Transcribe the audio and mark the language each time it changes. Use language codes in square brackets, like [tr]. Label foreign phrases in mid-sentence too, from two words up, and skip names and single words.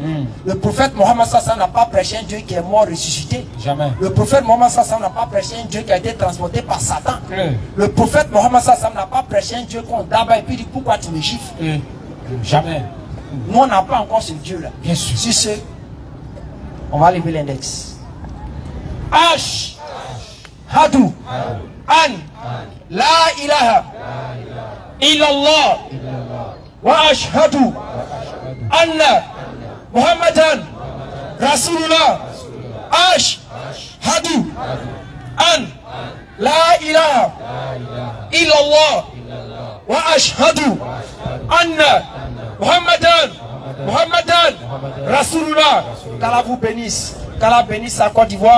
[fr] Le prophète Mohammed Sassam n'a pas prêché un Dieu qui est mort ressuscité. Jamais. Le prophète Mohammed Sassam n'a pas prêché un Dieu qui a été transporté par Satan. Le prophète Mohammed Sassam n'a pas prêché un Dieu qu'on d'abat et puis dit pourquoi tu me gifles. Jamais. Nous on n'a pas encore ce Dieu là. Bien sûr. Si c'est, on va lever l'index. [ar] أشهد أن لا إله إلا الله وأشهد أن محمدا رسول الله. أشهد أن لا إله إلا الله وأشهد أن محمدا رسول الله. [fr] Qu'Allah vous bénisse. Qu'Allah bénisse la Côte d'Ivoire.